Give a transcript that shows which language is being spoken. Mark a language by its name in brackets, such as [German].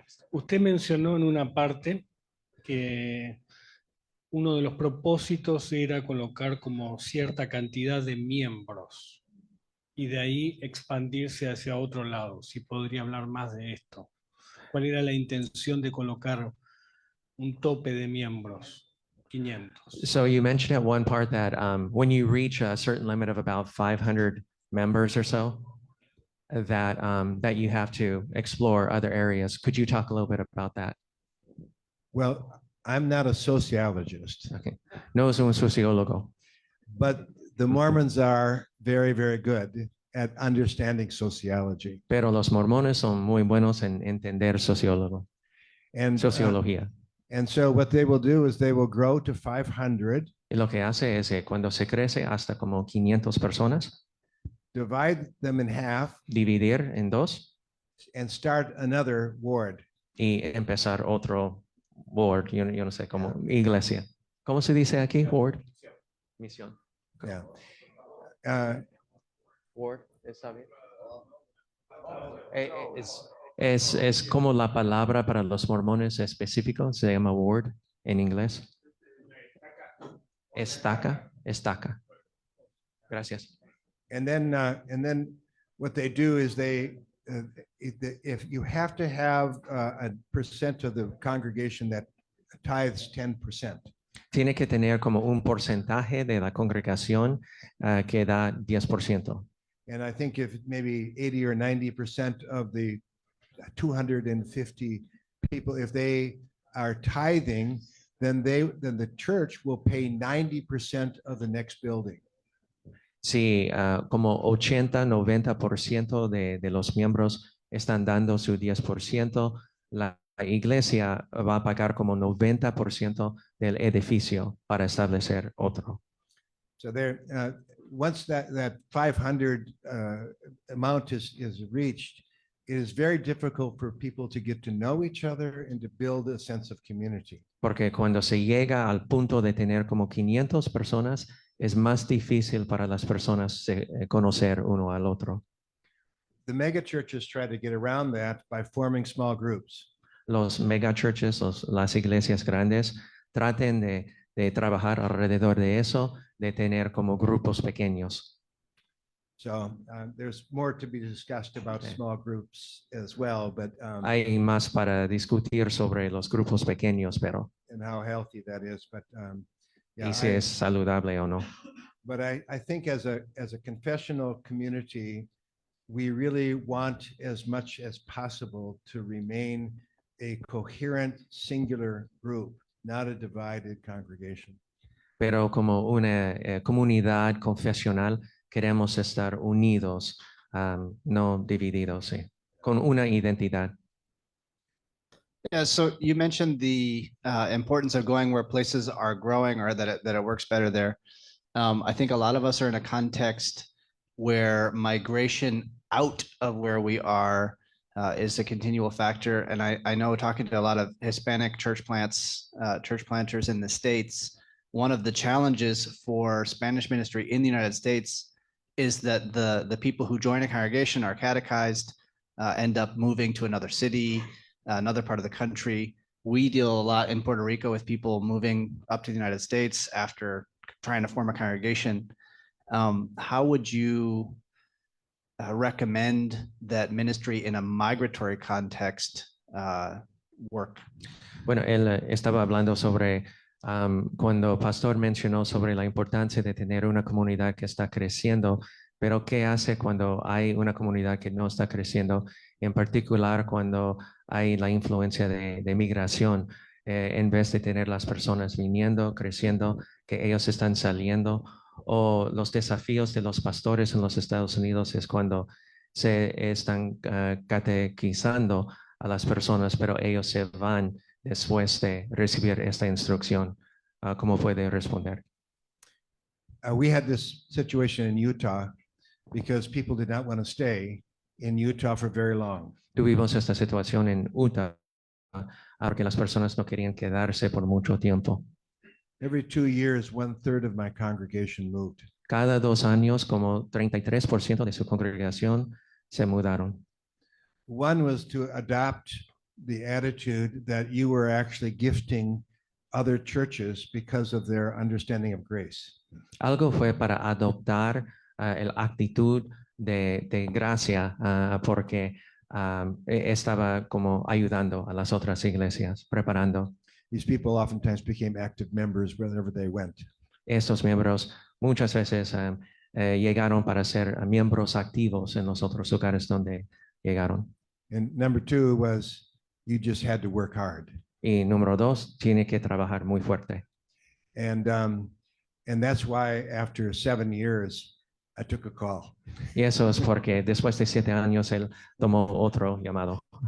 [Spanish] Usted mencionó en una parte que uno de los propósitos era colocar como cierta cantidad de miembros y de ahí expandirse hacia otro lado. Si podría hablar más de esto. ¿Cuál era la intención de colocar un tope de miembros? 500. [English] So you mentioned at one part that when you reach a certain limit of about 500 members or so, that that you have to explore other areas. Could you talk a little bit about that? Well, I'm not a sociologist, [Spanish] Okay. No es un sociólogo, [English] but the Mormons are very, very good at understanding sociology. [Spanish] pero los mormones son muy buenos en entender [English] And, [Spanish] sociología. [English] and so what they will do is they will grow to 500, [Spanish] Y lo que hace es que cuando se crece hasta como 500 personas, [English] divide them in half, [Spanish] dividir en dos [English] and start another ward. [Spanish] y empezar otro ward, yo no sé, como iglesia. ¿Cómo se dice aquí? Ward. Misión. [English] Yeah. [Spanish] Ward, ¿está bien? Es como la palabra para los mormones específico, se llama ward en inglés. Estaca. Gracias. [English] And then what they do is if you have to have a percent of the congregation that tithes 10%. [Spanish] Tiene que tener como un porcentaje de la congregación que da 10%. [English] And I think if maybe 80 or 90% of the 250 people, if they are tithing, then the church will pay 90% of the next building. [Spanish] Si como 80-90% de los miembros están dando su 10%, la iglesia va a pagar como 90% del edificio para establecer otro. [English] So there, once that 500 amount is reached, it is very difficult for people to get to know each other and to build a sense of community. [Spanish] Porque cuando se llega al punto de tener como 500 personas, es más difícil para las personas conocer uno al otro. [English] The mega churches try to get around that by forming small groups. [Spanish] Los megachurches, las iglesias grandes, traten de trabajar alrededor de eso, de tener como grupos pequeños. [English] So there's more to be discussed about small groups as well, but [Spanish] Hay más para discutir sobre los grupos pequeños, pero [English] and how healthy that is. But yeah, [Spanish] y si es saludable o no. [English] but I think as a confessional community, we really want as much as possible to remain a coherent, singular group, not a divided congregation. [Spanish] Pero como una comunidad confesional, queremos estar unidos, no divididos, sí, con una identidad. [English] Yeah, so you mentioned the importance of going where places are growing or that it works better there. I think a lot of us are in a context where migration out of where we are is a continual factor. And I know talking to a lot of Hispanic church planters in the States, one of the challenges for Spanish ministry in the United States is that the people who join a congregation are catechized, end up moving to another city, another part of the country. We deal a lot in Puerto Rico with people moving up to the United States after trying to form a congregation. How would you recommend that ministry in a migratory context work? [Spanish] Bueno, él estaba hablando sobre cuando Pastor mencionó sobre la importancia de tener una comunidad que está creciendo, pero ¿qué hace cuando hay una comunidad que no está creciendo? En particular, cuando hay la influencia de migración, en vez de tener las personas viniendo, creciendo, que ellos están saliendo, o los desafíos de los pastores en los Estados Unidos es cuando se están catequizando a las personas, pero ellos se van después de recibir esta instrucción. ¿Cómo puede responder? [English] We had this situation in Utah because people did not want to stay in Utah for very long. [Spanish] Tuvimos esta situación en Utah porque las personas no querían quedarse por mucho tiempo. [English] Every 2 years, 1/3 of my congregation moved. [Spanish] Cada 2 años, como 33% de su congregación se mudaron. [English] One was to adopt the attitude that you were actually gifting other churches because of their understanding of grace. [Spanish] Algo fue para adoptar la actitud de gracia porque estaba como ayudando a las otras iglesias, preparando. [English] These people oftentimes became active members wherever they went. [Spanish] Estos miembros muchas veces llegaron para ser miembros activos en los otros lugares donde llegaron. [English] And number 2 was you just had to work hard. [Spanish] Y número 2, tiene que trabajar muy fuerte. [English] And that's why after 7 years, I took a call. [Spanish] Y eso es porque después de 7 años él tomó otro llamado.